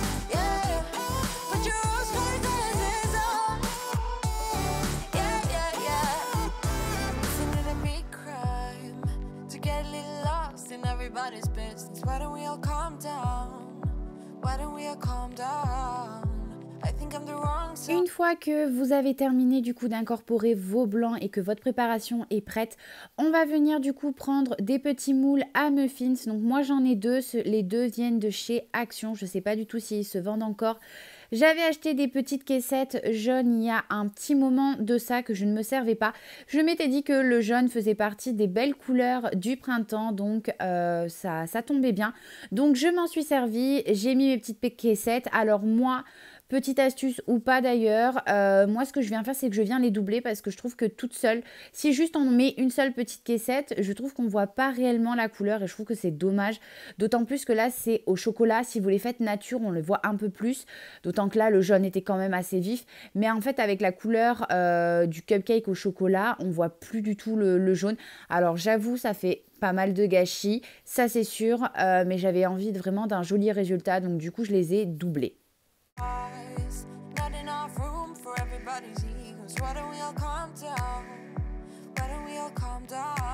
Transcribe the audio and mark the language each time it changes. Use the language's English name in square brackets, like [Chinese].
[English] Yeah, put your rose-colored glasses on. Yeah, yeah, yeah. Isn't it a big crime to get a little lost in everybody's business? Why don't we all calm down? Why don't we all calm down? I think I'm the wrong side. [French] Une fois que vous avez terminé du coup d'incorporer vos blancs et que votre préparation est prête, on va venir du coup prendre des petits moules à muffins. Donc moi j'en ai deux, les deux viennent de chez Action, je sais pas du tout s'ils se vendent encore. J'avais acheté des petites caissettes jaunes il y a un petit moment de ça que je ne me servais pas. Je m'étais dit que le jaune faisait partie des belles couleurs du printemps, donc ça tombait bien. Donc je m'en suis servie, j'ai mis mes petites caissettes. Alors moi, petite astuce ou pas d'ailleurs, moi ce que je viens faire c'est que je viens les doubler parce que je trouve que toute seule, si juste on met une seule petite caissette, je trouve qu'on voit pas réellement la couleur et je trouve que c'est dommage. D'autant plus que là c'est au chocolat, si vous les faites nature on le voit un peu plus, d'autant que là le jaune était quand même assez vif. Mais en fait avec la couleur du cupcake au chocolat, on voit plus du tout le jaune. Alors j'avoue ça fait pas mal de gâchis, ça c'est sûr, mais j'avais envie vraiment d'un joli résultat donc du coup je les ai doublés. [English] Not enough room for everybody's egos. Why don't we all calm down? Why don't we all calm down?